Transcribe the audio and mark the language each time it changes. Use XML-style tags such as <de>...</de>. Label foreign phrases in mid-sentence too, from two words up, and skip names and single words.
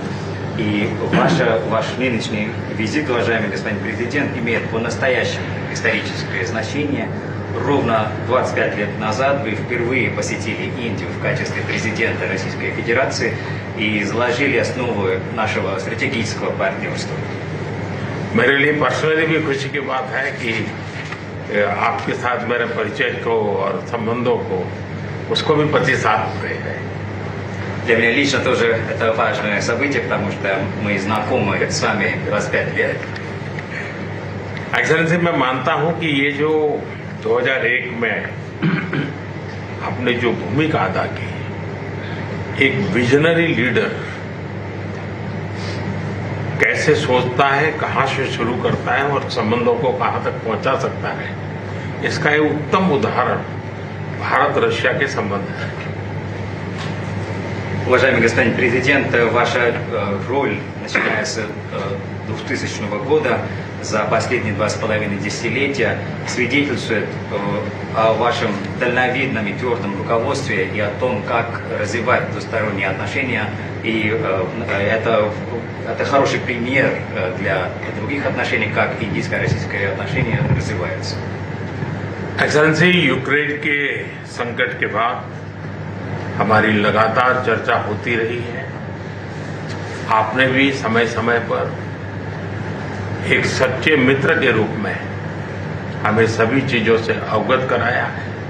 <ru>И ваш нынешний визит, уважаемый господин президент, имеет по-настоящему историческое значение. Ровно 25 лет назад вы впервые посетили Индию в качестве президента Российской Федерации и изложили основы нашего стратегического партнерства.</ru> <hi>मेरे लिए पर्सनली भी खुशी की बात है कि आपके साथ मेरे परिचय को और संबंधों को उसको भी 25 साल हो गए हैं.</hi> <ru>Для меня лично тоже это важное событие, потому что мы знакомы с вами 25 лет.</ru> <hi>एक्सेलेंसी, मैं मानता हूं कि ये जो 2001 में आपने जो भूमिका अदा की, एक</hi> <en>visionary leader</en> <hi>कैसे सोचता है, कहां से शुरू करता है और संबंधों को कहां तक पहुंचा सकता है, इसका एक उत्तम उदाहरण भारत रशिया के संबंध है.</hi> <ru>Уважаемый господин президент, ваша роль, начиная с 2000 года, за последние 2,5 десятилетия, свидетельствует о вашем дальновидном и твердом руководстве и о том, как развивать двусторонние отношения. И это хороший пример для других отношений, как индийско-российские отношения развиваются.</ru> <hi>एक्सेलेंसी, यूक्रेन के संकट के बाद हमारी लगातार चर्चा होती रही है. आपने भी समय समय पर एक सच्चे मित्र के रूप में हमें सभी चीजों से अवगत कराया है.</hi>